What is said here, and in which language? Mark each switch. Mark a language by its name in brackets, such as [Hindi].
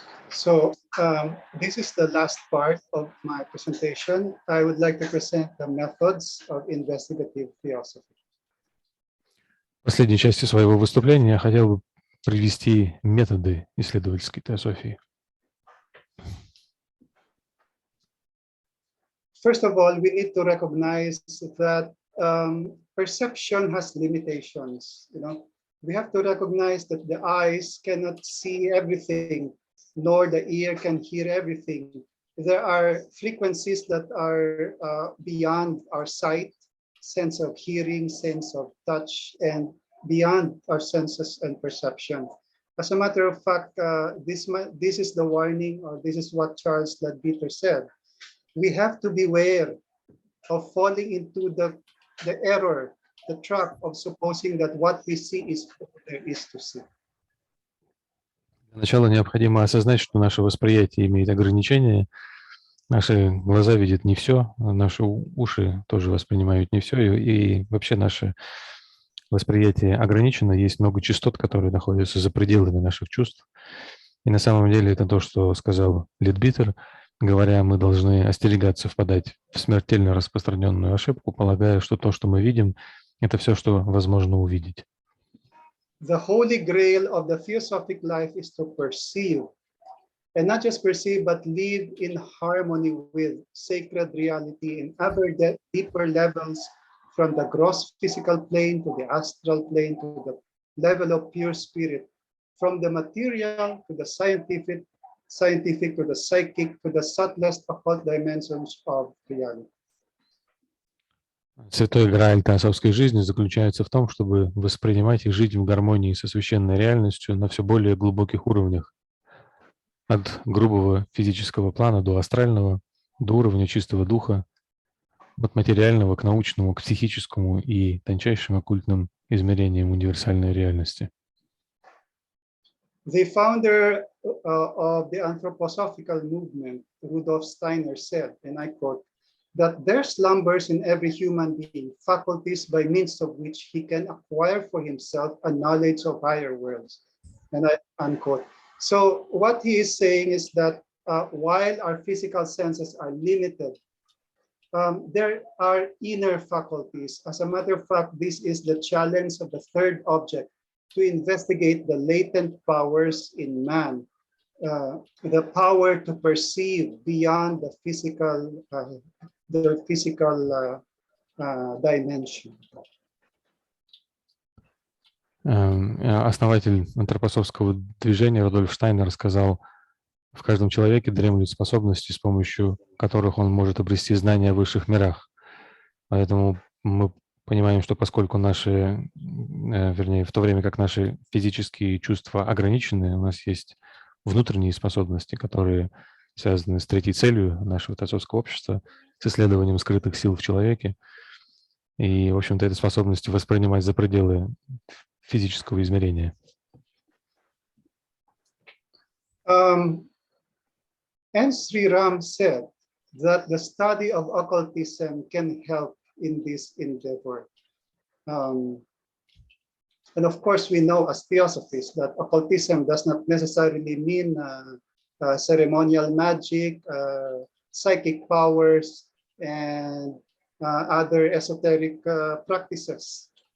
[English] So this is the last part of my presentation. I would like to present the methods of investigative theosophy. [Russian] В последней части своего выступления я хотел бы привести методы исследовательской теософии. [English] First of all, we need to recognize that perception has limitations. We have to recognize that the eyes cannot see everything, nor the ear can hear everything. There are frequencies that are beyond our sight, sense of hearing, sense of touch, and beyond our senses and perception. As a matter of fact, this is the warning, or this is what Charles Ledbetter said. We have to beware of falling into the error, the trap of supposing that what we see is what there is to see. [Russian] Для начала необходимо осознать, что наше восприятие имеет ограничения. Наши глаза видят не все, наши уши тоже воспринимают не все, и вообще наше восприятие ограничено. Есть много частот, которые находятся за пределами наших чувств. И на самом деле это то, что сказал Ледбитер, говоря, мы должны остерегаться впадать в смертельно распространенную ошибку, полагая, что то, что мы видим, это все, что возможно увидеть. [English] The holy grail of the theosophic life is to perceive, and not just perceive, but live in harmony with sacred reality in ever deeper levels, from the gross physical plane to the astral plane to the level of pure spirit, from the material to the scientific to the psychic to the subtlest occult dimensions of reality. [Russian] Святой Грааль теософской жизни заключается в том, чтобы воспринимать и жить в гармонии со священной реальностью на все более глубоких уровнях. от грубого физического плана до астрального, до уровня чистого духа, от материального к научному, к психическому и тончайшим оккультным измерениям универсальной реальности. [English] The founder of the anthroposophical movement, Rudolf Steiner, said, and I quote, that there slumbers in every human being faculties by means of which he can acquire for himself a knowledge of higher worlds, and I unquote. So what he is saying is that while our physical senses are limited, there are inner faculties. As a matter of fact, this is the challenge of the third object, to investigate the latent powers in man, the power to perceive beyond the physical dimension. [Russian] Основатель антропософского движения Рудольф Штайнер сказал: в каждом человеке дремлют способности, с помощью которых он может обрести знания о высших мирах. Поэтому мы понимаем, что поскольку наши, вернее, в то время как наши физические чувства ограничены, у нас есть внутренние способности, которые связаны с третьей целью нашего теософского общества, с исследованием скрытых сил в человеке. И, в общем-то, это способность воспринимать за пределы физического измерения. [English] And Sri Ram said that the study of occultism can help in this endeavor. And of course, we know as theosophists that occultism does not necessarily mean ceremonial magic, psychic powers, and other esoteric practices.